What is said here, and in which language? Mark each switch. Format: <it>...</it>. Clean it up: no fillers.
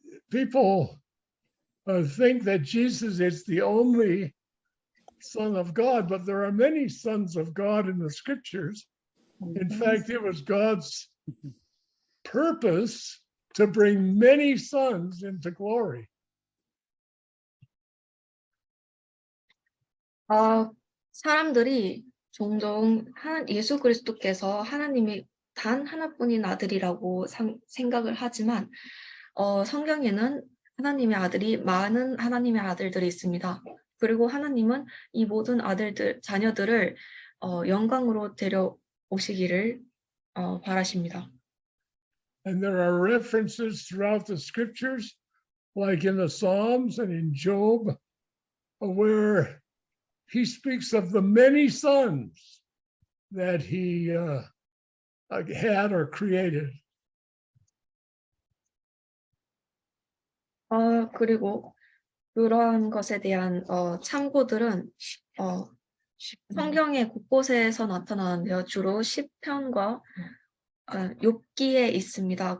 <en>People think that Jesus is the only Son of God, but there are many sons of God in the scriptures. In fact, it was God's purpose to bring many sons into glory.</en> <ko>사람들이 종종 예수 그리스도께서 하나님의 단 하나뿐인 아들이라고 생각을 하지만 성경에는 하나님의 아들이 많은 하나님의 아들들이 있습니다. 그리고 하나님은 이 모든 자녀들을 영광으로 데려오시기를 바라십니다.</ko> <en>And there are references throughout the scriptures, like in the Psalms and in Job, where he speaks of the many sons that he had or created.</en> <ko>그리고 그러한 것에 대한 참고들은 성경의 곳곳에서 나타나는데요. 주로 시편과 욥기에 있습니다.</ko>